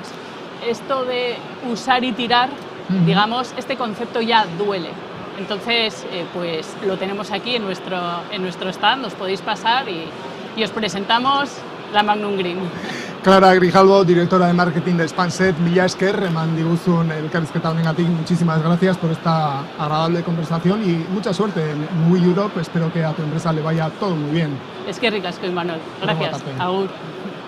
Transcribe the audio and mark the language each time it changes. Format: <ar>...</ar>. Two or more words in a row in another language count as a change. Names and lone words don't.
<es>Esto de usar y tirar, digamos, este concepto ya duele. Entonces, pues lo tenemos aquí en nuestro stand, os podéis pasar y os presentamos la Magnum Green.</es> <eu>Clara Grijalbo,</eu> <es>directora de marketing de Spanset,</es> <eu>mila esker, eman diguzun elkarrizketa honengatik,</eu> <es>muchísimas gracias por esta agradable conversación y mucha suerte en We Europe. Espero que a tu empresa le vaya todo muy bien.</es> <eu>Eskerrik asko, Imanol. Gracias. Agur.</eu>